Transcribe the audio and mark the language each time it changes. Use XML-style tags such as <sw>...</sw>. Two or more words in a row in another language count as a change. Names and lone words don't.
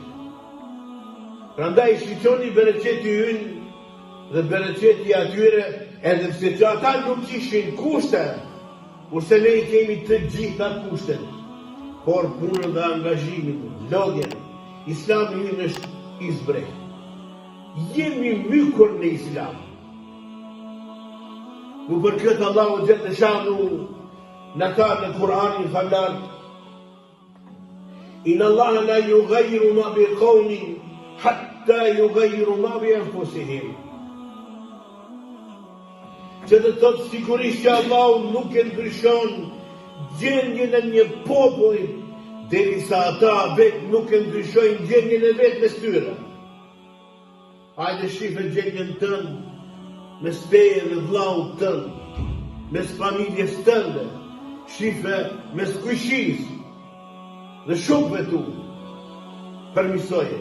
<sq>Prandaj shqyqoni bereqeti ynë dhe bereqeti atyre, edhe pse që ata nuk kishin kushte, kurse ne i kemi të gjitha kushtet, por punën dhe angazhimin, lodhjen, Islami ynë është i zbrehtë. Jemi mykur në Islam. Ku për këtë Allahu</sq> <ar>جل شأنه</ar> <sq>në ka në Kur'anin falar,</sq> <ar>إن الله لا يغير ما ب قوم حتى يغيروا ما بأنفسهم.</ar> <sq>Që të thotë sigurisht që Allahu nuk e ndryshon gjendjen e një populli derisa ata vetë nuk e ndryshojnë gjendjen e vetë mes tyre. Hajde shife gjendjen tënë mes teje dhe vllaut tënd, mes familjes tënde, shife mes kushis dhe shokëve tu, përmisoje.</sq>